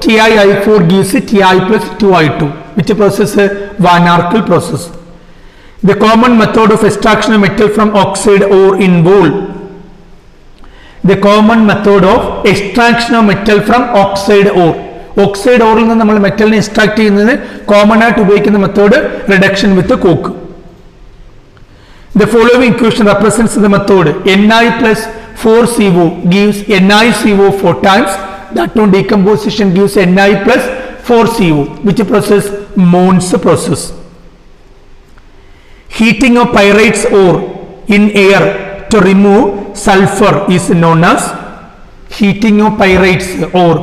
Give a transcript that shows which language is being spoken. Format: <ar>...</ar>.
<en>TiI4 gives Ti plus 2I2. Which process? Van Arkel process. The common method of extraction of metal from oxide ore involve. The common method of extraction of metal from oxide ore.</en> <ml>Oxide ore നിന്ന് നമ്മൾ മെറ്റലിനെ extract ചെയ്യുന്നത് common ആയിട്ട് ഉപയോഗിക്കുന്ന method</ml> <en>Reduction with coke. The following equation represents the method. Ni plus 4CO gives NiCO 4 times. That on decomposition gives Ni plus 4CO. Which process? Mons process. Heating of pyrites ore in air to remove sulfur is known as heating of pyrites ore.</en>